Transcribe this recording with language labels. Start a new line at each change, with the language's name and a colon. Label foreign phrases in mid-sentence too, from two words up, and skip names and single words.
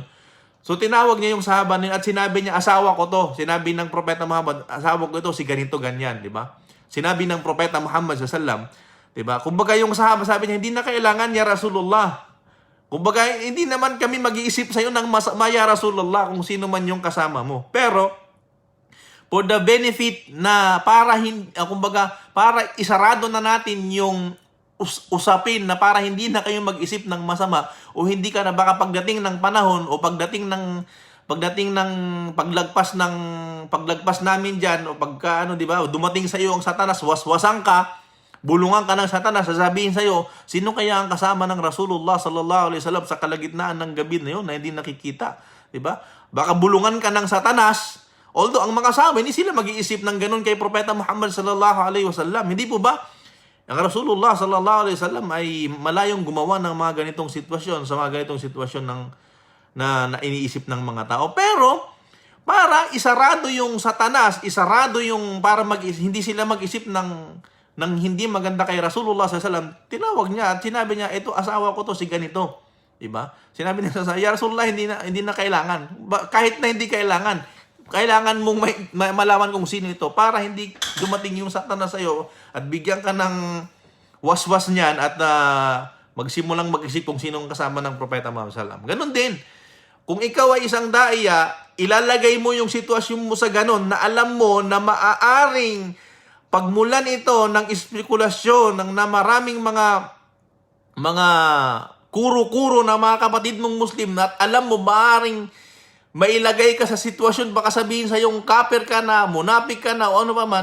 Filipino: So tinawag niya yung sahaba niya at sinabi niya, asawa ko to. Sinabi ng Propeta Muhammad, asawa ko ito, si ganito, ganyan. Diba? Sinabi ng Propeta Muhammad sallallahu, diba? Kumbaga yung sahaba, sabi niya, hindi na kailangan
Arabic: يا رسول الله.
Filipino: Kumbaga, hindi naman kami mag-iisip sa'yo ng masama
Arabic: يا رسول الله
Filipino: kung sino man yung kasama mo. Pero,
English: for the benefit
Filipino: na para isarado na natin yung usapin na para hindi na kayo mag-isip ng masama o hindi ka na baka pagdating ng panahon o pagdating ng paglagpas namin diyan o pagka di ba, dumating sa iyo ang Satanas, waswasan ka, bulungan ka ng Satanas, sasabihin sa iyo, sino kaya ang kasama ng Rasulullah
Arabic: صلى الله عليه وسلم
Filipino: sa kalagitnaan ng gabi na 'yon na hindi nakikita, di ba? Baka bulungan ka ng Satanas. Although ang mga sahabat hindi sila mag-iisip ng ganun kay Propeta Muhammad
Arabic: صلى الله عليه وسلم.
Filipino: Hindi po ba? Ang Rasulullah
Arabic: صلى الله عليه وسلم
Filipino: ay malayong gumawa ng mga ganitong sitwasyon, sa mga ganitong sitwasyon na iniisip ng mga tao. Pero para isarado yung Satanas, isarado yung para hindi sila mag-isip ng hindi maganda kay Rasulullah
Arabic: صلى الله عليه وسلم,
Filipino: tinawag niya at sinabi niya, ito asawa ko to, si ganito. Diba? Sinabi niya sa
Arabic: يا رسول الله,
Filipino: hindi na kailangan. Kahit na hindi kailangan mong malaman kung sino ito para hindi dumating yung Satanas sa iyo at bigyan ka ng waswas niyan at magsimulang mag-isip kung sino ang kasama ng Propeta Muhammad
Arabic: صلى الله عليه وسلم.
Filipino: Ganon din. Kung ikaw ay isang daiya, ilalagay mo yung sitwasyon mo sa ganon na alam mo na maaaring pagmulan ito ng espekulasyon ng na maraming mga kuro-kuro na mga kapatid mong Muslim na at alam mo maaaring mailagay ka sa sitwasyon, baka sabihin sa yung kafir ka na, munapik ka na, o ano pa man.